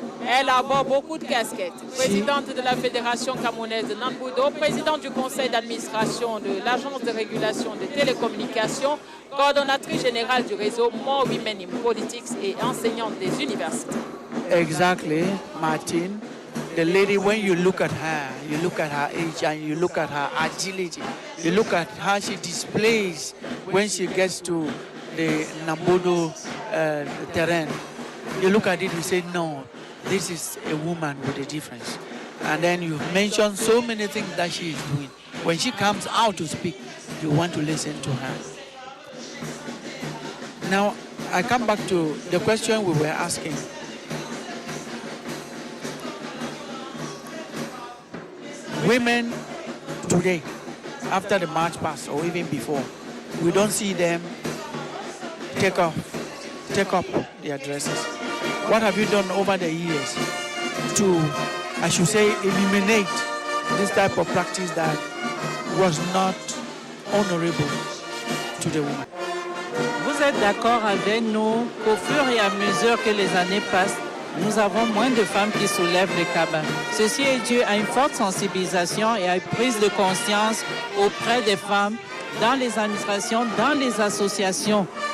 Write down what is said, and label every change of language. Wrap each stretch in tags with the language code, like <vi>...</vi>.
<fr>Elle aborde beaucoup de casquettes. Présidente de la Fédération camerounaise de Nanbudo, présidente du conseil d'administration de l'Agence de régulation des télécommunications, coordonnatrice générale du réseau More Women in Politics et enseignante des universités.</fr> <en>Exactly, Martin. The lady, when you look at her age and you look at her agility, you look at how she displays when she gets to the Nanbudo terrain. You look at it, you say, no, this is a woman with a difference. And then you mention so many things that she is doing. When she comes out to speak, you want to listen to her. Now, I come back to the question we were asking. Women today, after the march past or even before, we don't see them take up their dresses. What have you done over the years to, I should say, eliminate this type of practice that was not honorable to the women?</en> <fr>Vous êtes d'accord avec nous qu'au fur et à mesure que les années passent, nous avons moins de femmes qui soulèvent les cabas. Ceci est dû à une forte sensibilisation et à une prise de conscience auprès des femmes dans les administrations, dans les associations.</fr>